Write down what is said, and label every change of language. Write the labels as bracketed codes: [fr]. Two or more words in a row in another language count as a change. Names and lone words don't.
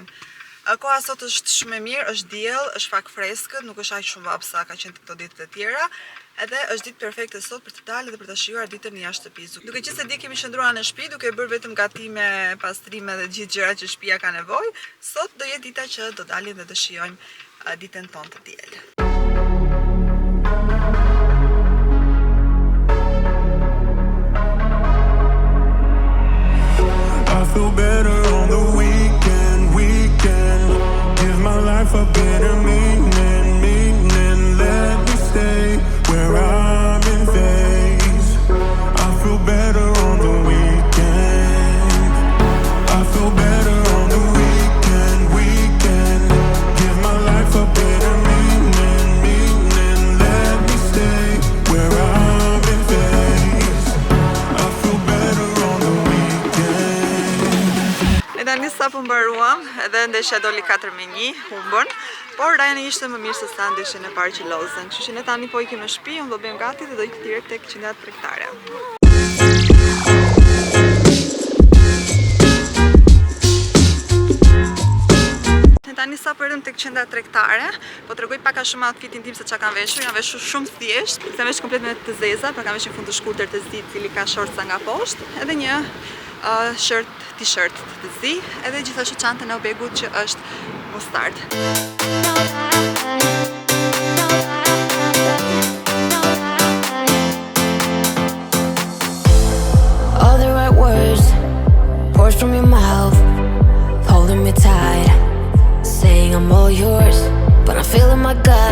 [sq] Koha sot është shumë e mirë, është diell, është pak freskët, nuk është aq shumë vap sa ka qenë këto ditët e tjera, edhe është ditë perfekte sot për të dalë dhe për ta shijuar ditën jashtë shtëpisë. Duke qenë se dje kemi qëndruar në shtëpi, duke bërë vetëm gatime, pastrime dhe gjithë gjërat që shtëpia ka nevojë, sot do jetë dita që do dalim dhe do shijojmë ditën tonë të diel. [en] I feel better on the weekend. Give my life a better meaning. Let me stay where I'm in phase. I feel better on the weekend. I feel better on the weekend. Give my life a better meaning. Let me stay where I'm in phase. I feel better on the weekend. [sq] Tani sa po mbaruam, edhe ndeshja doli 4-1, humbën, por Rajani ishte më mirë se sa ndeshjen e parë që lozën. Kështu që ne tani po ikim në shtëpi, unë do bëjmë gati dhe do ikim direkt tek qendra tregtare. Ne tani sa po erdhëm tek qendra tregtare, po t'rregoj pak a shumë outfitin tim se çka kam veshur. Jam veshur shumë thjesht, kam veshur komplet me të zeza, pra kam veshur fund të shkurtër të zi, i cili ka shorca nga poshtë, edhe një t-shirt të zi, edhe gjithashtu çantën e obegut që është mustard. [en] All the right words poured from your mouth, holding me tight, saying I'm all yours, but I'm feeling my gut.